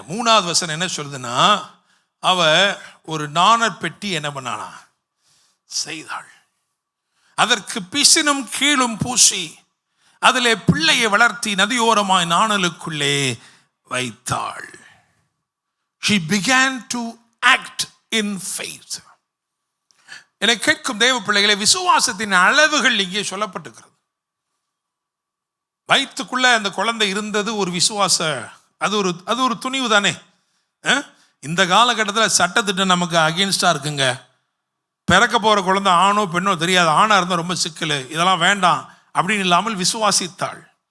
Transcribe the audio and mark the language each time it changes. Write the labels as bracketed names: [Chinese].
[Tamil] 3ஆவது வசனம் என்ன சொல்லுதுன்னா, அவ ஒரு நாணற் பெட்டி என்ன பண்ணானா செய்தாள். அதற்கு பிசினும் கீழும் பூசி அதிலே பிள்ளையை வளர்த்தி நதியோரமாய் நாணலுக்குள்ளே வைத்தாள். [English] She began to act in faith. [Tamil] என்னை கேட்கும் தேவ பிள்ளைகளை, விசுவாசத்தின் அளவுகள் இங்கே சொல்லப்பட்டிருக்கிறது. வயிற்றுக்குள்ள அந்த குழந்தை இருந்தது ஒரு விசுவாச, அது ஒரு துணிவு தானே. இந்த காலகட்டத்தில் சட்டத்திட்டம் நமக்கு அகெயின்ஸ்டா இருக்குங்க. பிறக்க போற குழந்தை ஆணோ பெண்ணோ தெரியாது, ஆணா இருந்தால் ரொம்ப சிக்கல், இதெல்லாம் வேண்டாம் அப்படின்னு இல்லாமல் விசுவாசித்தாள்.